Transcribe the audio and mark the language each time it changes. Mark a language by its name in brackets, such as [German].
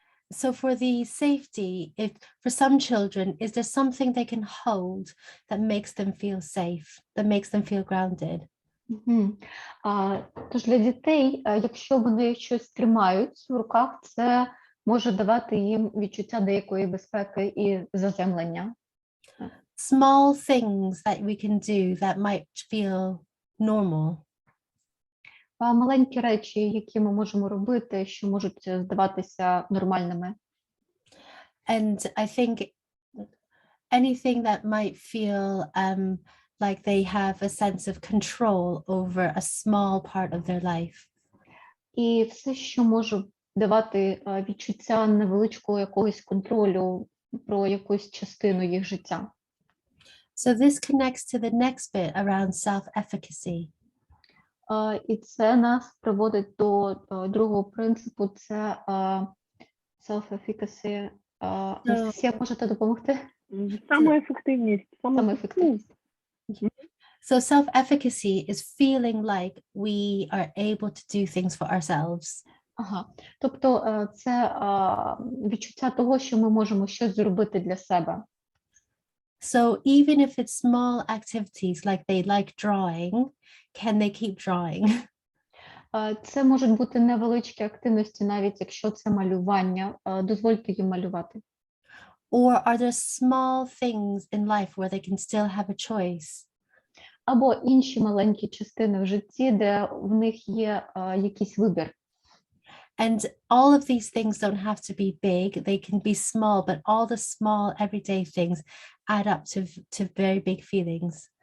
[English] So for the safety, if for some children, is there something they can hold that makes them feel safe, that makes them feel grounded? [Ukrainian] Тож для дітей, якщо вони щось тримають в руках, це може давати їм відчуття деякої безпеки і заземлення. [English] Small things that we can do that might feel normal. [Ukrainian] Маленькі речі, які ми можемо робити, що можуть здаватися нормальними. [English] And I think anything that might feel like they have a sense of control over a small part of their life. [Ukrainian] І все, що може давати відчуття невеличкого якогось контролю про якусь частину їх життя. [English] So this connects to the next bit around self-efficacy. [Ukrainian] І це нас приводить до другого принципу, це self-efficacy. Анастасія, можете допомогти? Самоефективність. Самоефективність. [English] So self-efficacy is feeling like we are able to do things for ourselves. [Ukrainian] Ага. Тобто це відчуття того, що ми можемо щось зробити для себе. [English] So even if it's small activities like they like drawing, can they keep drawing? [Ukrainian] Це можуть бути невеличкі активності, навіть якщо це малювання. Дозвольте їм малювати. [English] Or are there small things in life where they can still have a choice? [Ukrainian] Або інші маленькі частини в житті, де в них є якийсь вибір. [English] And all of these things don't have to be big, they can be small, but all the small everyday things add up to very big feelings.